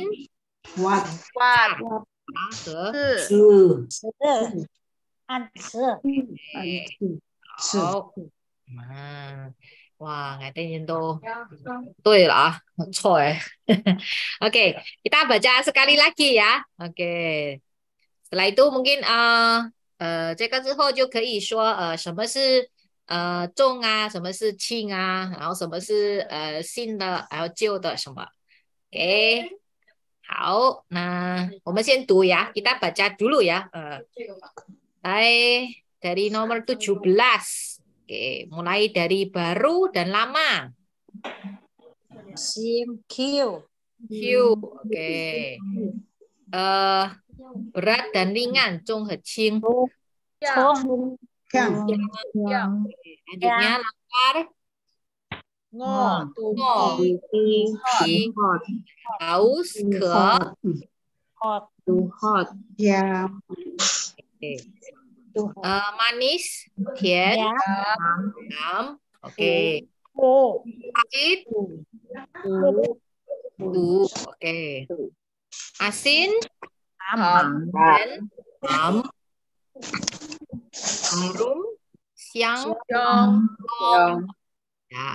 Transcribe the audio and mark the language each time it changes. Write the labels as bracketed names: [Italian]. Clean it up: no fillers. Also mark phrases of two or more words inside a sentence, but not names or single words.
[Chinese] 滑，好，哇，我这人都对了啊，错哎。 [Indonesian] Oke, kita baca sekali lagi ya. Oke, setelah itu mungkin [Chinese] 这个之后就可以说什么是重啊，什么是轻啊，然后什么是新的，还有旧的什么。Oke, 好，那我们先读 [Indonesian] ya, kita baca dulu ya. 来 dari nomor 17. Oke, mulai dari baru dan lama. Sim Q, oke. Berat dan ringan, [Chinese] 重和轻。 [Indonesian] Selanjutnya lapar, [Chinese] 饿， haus, 渴。 [Indonesian] manis, 甜， oke. Pahit, 苦， oke. Asin, 咸， harum, 香， ya.